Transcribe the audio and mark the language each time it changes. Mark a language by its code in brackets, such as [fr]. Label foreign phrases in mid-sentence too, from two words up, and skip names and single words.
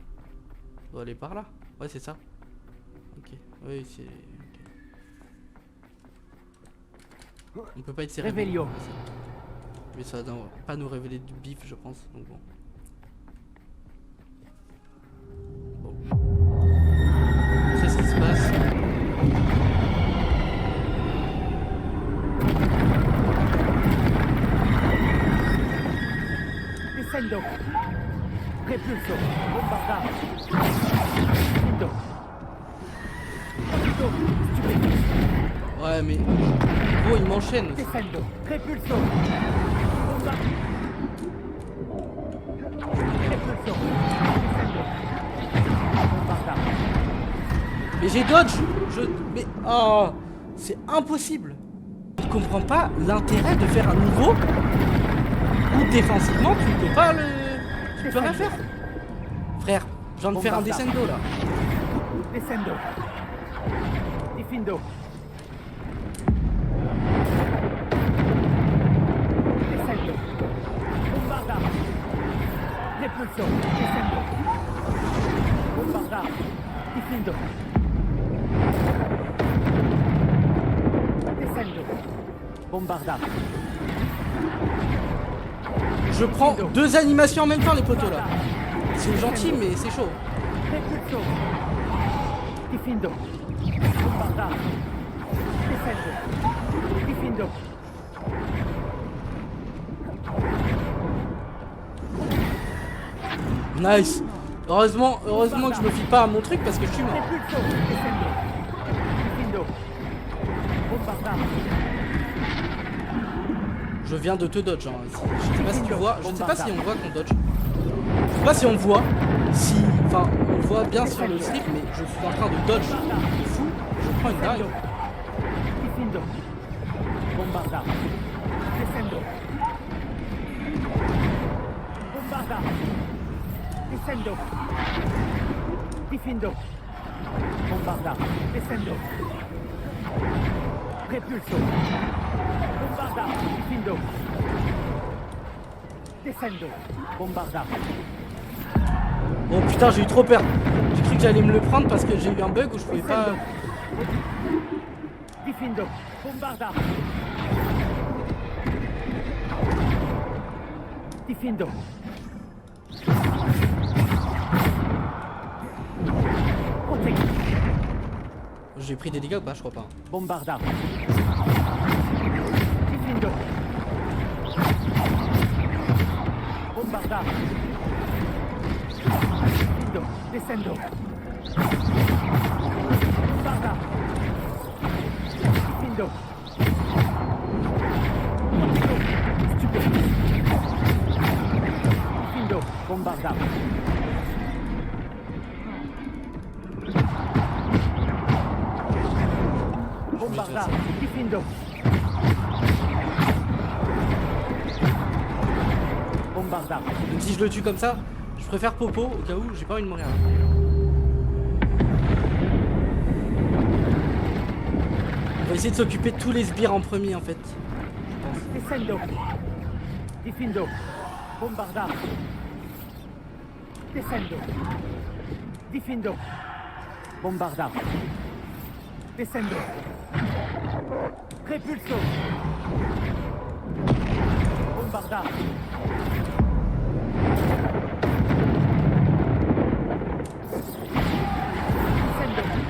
[fr] On doit aller par là. Ouais, c'est ça. Ok. Oui, c'est... Okay. On peut pas être serré. Mais ça va pas nous révéler du bif, je pense. Donc bon. C'est ce qui se passe. Descendo. Repulso. Bombardado. Descendo. Ouais, mais... Oh, il m'enchaîne aussi. Descendo. Repulso. Mais j'ai dodge. Mais... Oh, c'est impossible. Je comprends pas l'intérêt de faire un niveau où défensivement tu ne peux pas le... Tu peux rien faire. Frère, je viens de faire un descendo là. Descendo. Difindo. Descendo. Bombarda. Repulso. Descendo. Bombarda. Difindo. Descendo. Bombarda. Je prends 2 animations en même temps, les potos là. C'est gentil, mais c'est chaud. Repulso. Difindo. Bombarda. Descendo. Difindo. Nice. Heureusement que je me fie pas à mon truc parce que je suis mort. Repulso. Descendo. Difindo. Bombarda. Je viens de te dodge, hein, ici. Je sais pas si tu vois. Je sais pas si on voit qu'on dodge. Je sais pas si on voit. Si. Enfin, on voit bien sur le slip, mais je suis en train de dodge. C'est fou. Je prends une dingue. Difindo. Bombarda. Descendo. Bombarda. Descendo. Difindo. Bombarda. Descendo. Repulso. Bombarda. Difindo. Descendo. Bombarda. Oh putain, j'ai eu trop peur. J'ai cru que j'allais me le prendre parce que j'ai eu un bug où je pouvais pas... Difindo. Bombarda. Difindo. J'ai pris des dégâts ou pas? Je crois pas. Bombarda. Difindo. Bombarda. Difindo. Descendo. Bombarda. Difindo. Stupide. Difindo. Bombarda. Bombarda. Difindo. Bombarda. Donc si je le tue comme ça, je préfère Popo au cas où j'ai pas envie de mourir. On va essayer de s'occuper de tous les sbires en premier en fait. Descendo. Difindo. Bombarda. Descendo. Difindo. Bombarda. Descendo. Repulso. Bombarda. Descendo.